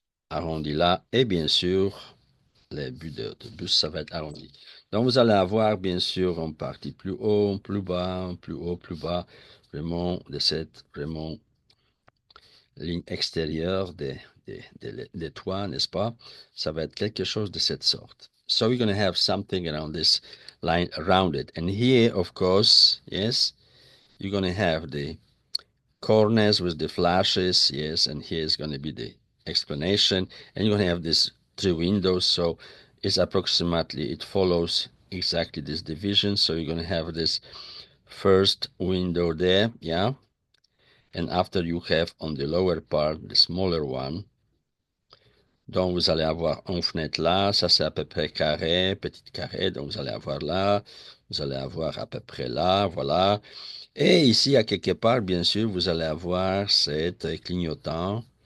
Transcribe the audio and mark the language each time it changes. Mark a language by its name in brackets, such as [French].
[French] Arrondi là, et bien sûr, les buts d'autobus, ça va être arrondi. Donc, vous allez avoir, bien sûr, en partie plus haut, plus bas, plus haut, plus bas, vraiment, de cette, vraiment, ligne extérieure des toits, n'est-ce pas? Ça va être quelque chose de cette sorte. [English] So we're going to have something around this line around it. And here, of course, yes, you're going to have the corners with the flashes, yes, and here is going to be the explanation. And you're going to have these three windows, so it's approximately, it follows exactly this division. So you're going to have this first window there, yeah. And after you have on the lower part, the smaller one, [French] donc vous allez avoir une fenêtre là, ça c'est à peu près carré, petit carré, donc vous allez avoir là, vous allez avoir à peu près là, voilà. Et ici, à quelque part, bien sûr, vous allez avoir cet clignotant.